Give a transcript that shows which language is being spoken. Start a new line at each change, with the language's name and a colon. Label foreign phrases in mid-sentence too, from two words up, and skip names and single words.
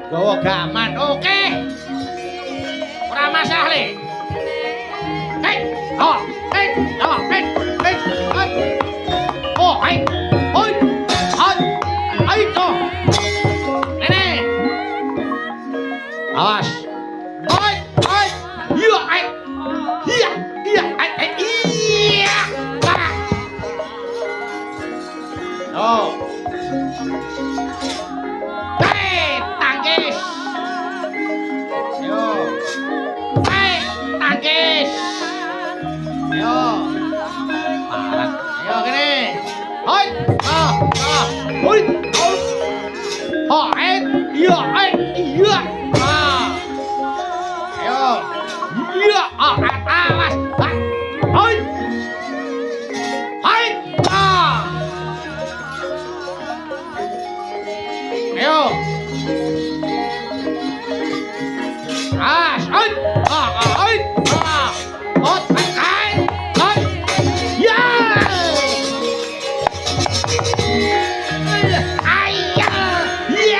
Javanese: nggawa gaman. Oke. Ora masalah le. Hei, oh, hei, oh, hei, hei, hei. Oh, hei. Hoi. Hoi. Hei, oh. Nene. Awas. Hoi, hoi. Iya, hei. Iya, iya, hei, iya. Oh. Hei, tangkis. Yo. Hei, tangkis. Yo. Parah. Yo gini. Hoi. Ah, ah. Hoi. Hoi. Hoi. Iya, hei. Iya. Ah. Yo. Iya. Ah, awas. Hoi. Hoi. Ah. Ayo. As, ay, ay, ot, ay, ya. Ay, ya.